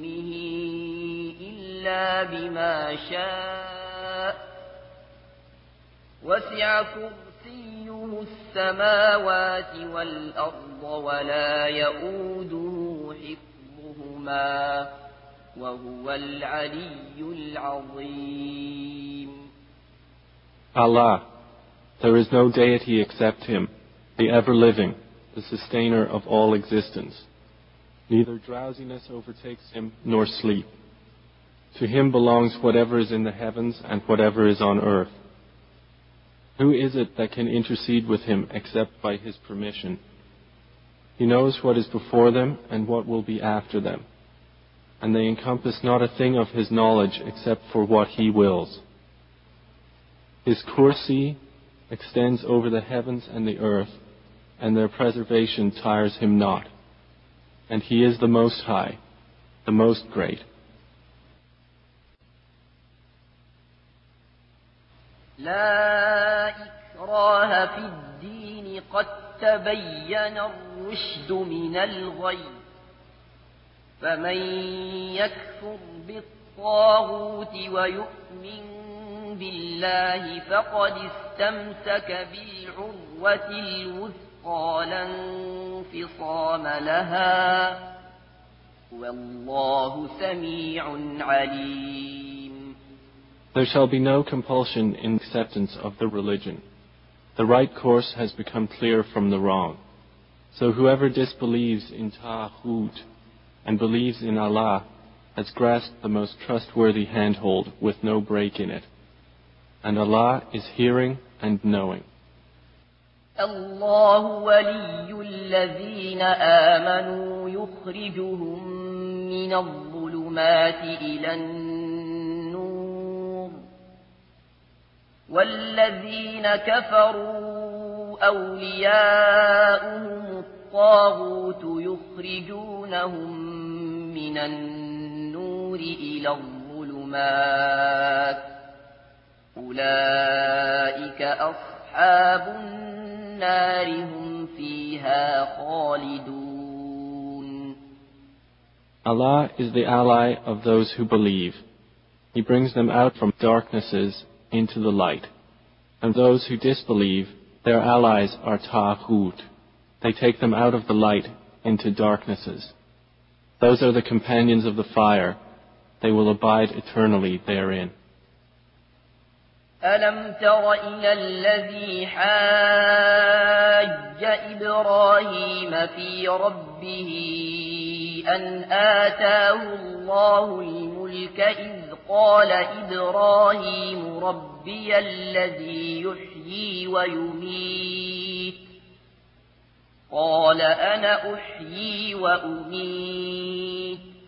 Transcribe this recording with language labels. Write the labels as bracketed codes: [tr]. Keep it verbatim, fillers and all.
[ar] إلا بما شاء وسع كرسيه السماوات والأرض ولا يؤوده حفظهما وهو العلي العظيم. [en] Allah, there is no deity except Him, the ever-living, the sustainer of all existence. Neither drowsiness overtakes Him nor sleep. To Him belongs whatever is in the heavens and whatever is on earth. Who is it that can intercede with Him except by His permission? He knows what is before them and what will be after them, and they encompass not a thing of His knowledge except for what He wills. His kursi extends over the heavens and the earth, and their preservation tires Him not. And He is the Most High, the Most Great. [ar] لا إكراه في الدين قد تبين الرشد من الغي فمن يكفر بالطاغوت ويؤمن بالله فقد استمسك بالعروة الوثقى لا انفصام لها والله سميع عليم. [en] There shall be no compulsion in acceptance of the religion. The right course has become clear from the wrong. So whoever disbelieves in Ta'hud and believes in Allah has grasped the most trustworthy handhold with no break in it. And Allah is hearing and knowing. [ar] Allah ولي الذين آمنوا يخرجهم من الظلمات إلى النور والذين كفروا أولياؤهم الطاغوت يخرجونهم من النور إلى الظلمات أولئك أصحاب النار هم فيها خالدون. [en] Allah is the ally of those who believe. He brings them out from darknesses into the light. And those who disbelieve, their allies are Ta'ghut. They take them out of the light into darknesses. Those are the companions of the fire. They will abide eternally therein. [ar] أَلَمْ تَرَ إِلَى الَّذِي حَاجَّ إِبْرَاهِيمَ فِي رَبِّهِ أَنْ آتَاهُ اللَّهُ الْمُلْكَ إِذْ قَالَ إِبْرَاهِيمُ رَبِّيَ الَّذِي يُحْيِي وَيُمِيتُ قَالَ أَنَا أُحْيِي وَأُمِيتُ